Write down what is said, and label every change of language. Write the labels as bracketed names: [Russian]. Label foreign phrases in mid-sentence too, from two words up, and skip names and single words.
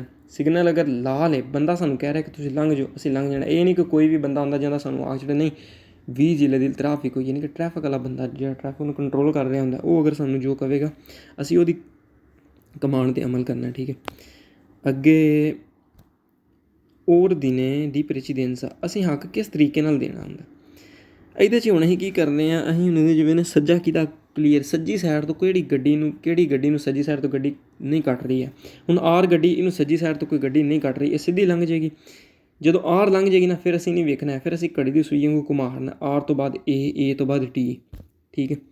[Punjabi] ਸਿਗਨਲ ਅਗਰ ਲਾਲ ਹੈ, ਬੰਦਾ ਸਾਨੂੰ ਕਹਿ ਰਿਹਾ ਕਿ ਤੁਸੀਂ ਲੰਘ ਜਾਓ, ਅਸੀਂ ਲੰਘ ਜਾਣਾ। ਇਹ ਨਹੀਂ ਕਿ ਕੋਈ ਵੀ ਬੰਦਾ ਆਉਂਦਾ ਜਾਂਦਾ ਸਾਨੂੰ ਆਖ ਛੱਡੇ, ਨਹੀਂ। 20 ਜ਼ਿਲ੍ਹੇ ਦੀ ਟ੍ਰੈਫਿਕ ਹੋਈ, ਯਾਨੀ ਕਿ ਟ੍ਰੈਫਿਕ ਵਾਲਾ ਬੰਦਾ ਜਿਹੜਾ ਟ੍ਰੈਫਿਕ ਨੂੰ ਕੰਟਰੋਲ ਕਰ ਰਿਹਾ ਹੁੰਦਾ, ਉਹ ਅਗਰ ਸਾਨੂੰ ਜੋ ਕਹੇਗਾ ਅਸੀਂ ਉਹਦੀ ਕਮਾਂਡ 'ਤੇ ਅਮਲ ਕਰਨਾ, ਠੀਕ ਹੈ। ਅੱਗੇ [Italian] ordine di precedenza, [Punjabi] ਅਸੀਂ ਹੱਕ ਕਿਸ ਤਰੀਕੇ ਨਾਲ ਦੇਣਾ ਹੁੰਦਾ। ਇਹਦੇ 'ਚ ਹੁਣ ਅਸੀਂ ਕੀ ਕਰਦੇ ਹਾਂ, ਅਸੀਂ ਹੁਣ ਜਿਵੇਂ ਨੇ ਸੱਜਾ ਕੀਤਾ ਕਲੀਅਰ, ਸੱਜੀ ਸਾਈਡ ਤੋਂ ਕਿਹੜੀ ਗੱਡੀ ਨੂੰ ਸੱਜੀ ਸਾਈਡ ਤੋਂ ਗੱਡੀ ਨਹੀਂ ਕੱਟ ਰਹੀ ਹੈ। ਹੁਣ ਆਰ ਗੱਡੀ ਇਹਨੂੰ ਸੱਜੀ ਸਾਈਡ ਤੋਂ ਕੋਈ ਗੱਡੀ ਨਹੀਂ ਕੱਟ ਰਹੀ, ਇਹ ਸਿੱਧੀ ਲੰਘ ਜਾਏਗੀ। ਜਦੋਂ ਆਰ ਲੰਘ ਜਾਏਗੀ ਨਾ ਫਿਰ ਅਸੀਂ ਨਹੀਂ ਵੇਖਣਾ, ਫਿਰ ਅਸੀਂ ਘੜੀ ਦੀ ਸੂਈ ਵਾਂਗੂ ਘੁਮਾਉਣਾ, ਆਰ ਤੋਂ ਬਾਅਦ ਏ ਤੋਂ ਬਾਅਦ ਟੀ, ਠੀਕ ਹੈ।